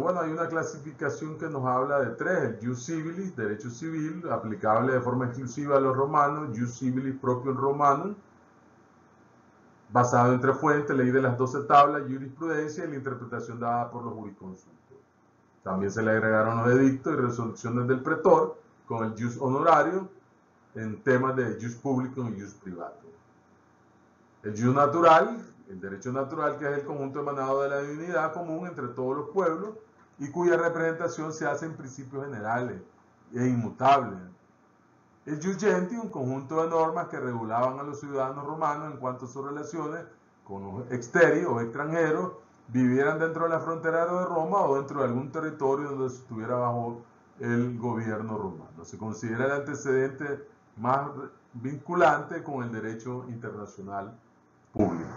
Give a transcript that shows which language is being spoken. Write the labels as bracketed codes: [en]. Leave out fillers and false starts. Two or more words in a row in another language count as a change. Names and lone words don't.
[es] Bueno, hay una clasificación que nos habla de tres: el [la] jus civilis, [es] derecho civil, aplicable de forma exclusiva a los romanos; [la] jus civilis propio romanum, [es] basado en tres fuentes: ley de las 12 tablas, jurisprudencia y la interpretación dada por los jurisconsultos. También se le agregaron los edictos y resoluciones del pretor, con el jus honorario, en temas de [la] jus publicum [es] y [la] jus privatum. [es] El jus natural, el derecho natural, que es el conjunto emanado de la divinidad común entre todos los pueblos y cuya representación se hace en principios generales e inmutables. [la] El jus gentium, [es] un conjunto de normas que regulaban a los ciudadanos romanos en cuanto a sus relaciones con los exteriores o extranjeros, vivieran dentro de la frontera de Roma o dentro de algún territorio donde estuviera bajo el gobierno romano. Se considera el antecedente más vinculante con el derecho internacional público.